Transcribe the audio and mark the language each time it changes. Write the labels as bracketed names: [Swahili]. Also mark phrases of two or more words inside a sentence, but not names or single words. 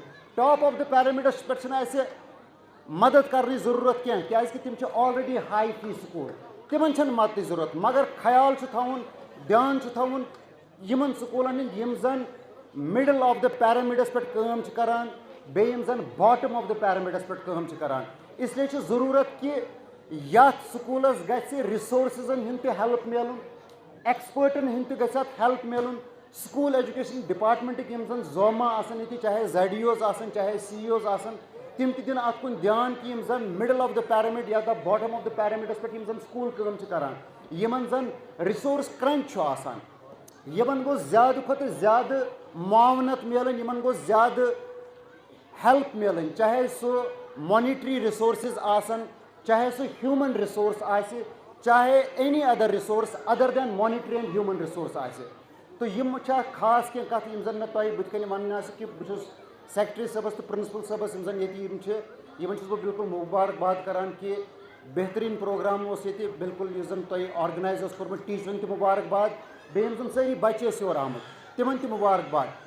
[English] top of the pyramids [Kashmiri] پٮ۪ٹھ چھِنہٕ اَسہِ مدد کرنٕچ ضروٗرت کینٛہہ کیٛازِکہِ تِم چھِ [English] already high-fee school [Kashmiri] تِمن چھنہٕ مدتٕچ ضروٗرت مگر خیال چھُ تھاوُن دھیان چھُ تھاوُن یِمن سکوٗلن ہٕنٛدۍ یِم زن [English] middle of the pyramids [Kashmiri] پٮ۪ٹھ کٲم چھِ کران بیٚیہِ یِم زن [English] bottom of the pyramids [Kashmiri] پٮ۪ٹھ کٲم چھِ کران. اس لیے چھِ ضروٗرت کہِ یتھ سکوٗلس گژھِ رِسورسزن ہُنٛد تہِ ہیلپ میلُن ایکسپٲرٹن ہُنٛد تہِ گژھِ اتھ ہیلپ میلُن. [English] School Education Department [Kashmiri] یِم زن زوما آسان ییٚتہِ چاہے [English] ZEOs [Kashmiri] آسان چاہے سی اوز آسان تِم تہِ دِنۍ اتھ کُن دھیان کہ یِم زن [English] middle of the pyramid [Kashmiri] یا [English] the bottom of the pyramids [Kashmiri] پٮ۪ٹھ یِم زن سکوٗل کٲم چھِ کران یِمن زن رِسورس کرنچ چھُ آسان یِمن گوٚژھ زیادٕ کھۄتہٕ زیادٕ معاونت میلٕنۍ یِمن گوٚژھ زیادٕ ہیلپ میلٕنۍ چاہے سُہ [English] monetary resources [Kashmiri] آسن چاہے سُہ [English] human resource [Kashmiri] آسہِ چاہے [English] any other resource other than monetary and human resource [Kashmiri] آسہِ. تہٕ یِم چھِ اکھ خاص کینٛہہ کتھ یِم زن مےٚ تۄہہِ بٕتھِ کَنۍ ونٕنۍ آسہِ کہِ بہٕ چھُس سیکرٹری صٲبس تہٕ پرنسپل صٲبس یِم زن ییٚتہِ یِم چھِ یِمن چھُس بہٕ بالکل مُبارکباد کران کہِ بہتریٖن پروگرام اوس ییٚتہِ بالکل یُس زن تۄہہِ آرگنایز اوس کوٚرمُت ٹیٖچرن تہِ مُبارکباد بیٚیہِ یِم زن سٲری بچہِ ٲسۍ یور آمٕتۍ تِمن تہِ مُبارکباد.